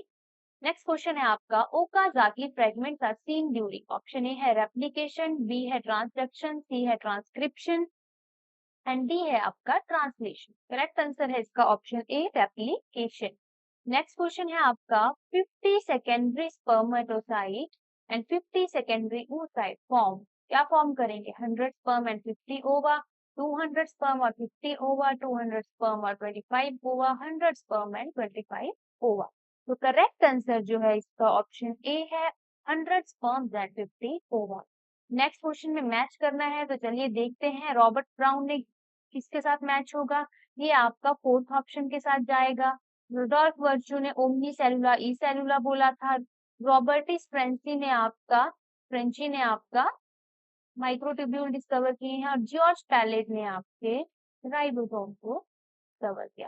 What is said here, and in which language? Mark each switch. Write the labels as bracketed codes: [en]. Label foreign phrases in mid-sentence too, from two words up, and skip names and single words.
[en] next question [hi] है आपका, [en] Okazaki fragments are seen during, option A [hi] है रेप्लिकेशन, बी है ट्रांसडक्शन, सी है [en] transcription and D [hi] है आपका ट्रांसलेशन। [en] correct answer [hi] है इसका [en] option A, replication. next question [hi] है आपका, [en] 50 secondary spermatocyte and 50 secondary oocyte form, [hi] क्या फॉर्म करेंगे? [en] 100 sperm and 50 ova, 200 sperm or 50 ova, 200 sperm or 25 ova, 100 sperm and 25 ova. [hi] तो [en] correct answer [hi] जो है इसका [en] option A [hi] है [en] 100 sperms and 50 ova. [hi] नेक्स्ट क्वेश्चन में मैच करना है तो चलिए देखते हैं रॉबर्ट ब्राउन ने किसके साथ मैच होगा. ये आपका [en] fourth option [hi] के साथ जाएगा. रुडोल्फ वर्च्यू ने [la] omnis cellula e cellula [hi] बोला था. रॉबर्टिस फ्रेंची ने आपका [en] microtubule discover [hi] किए हैं और जॉर्ज पैलेट ने आपके राइबोसोम को डिस्कवर किया.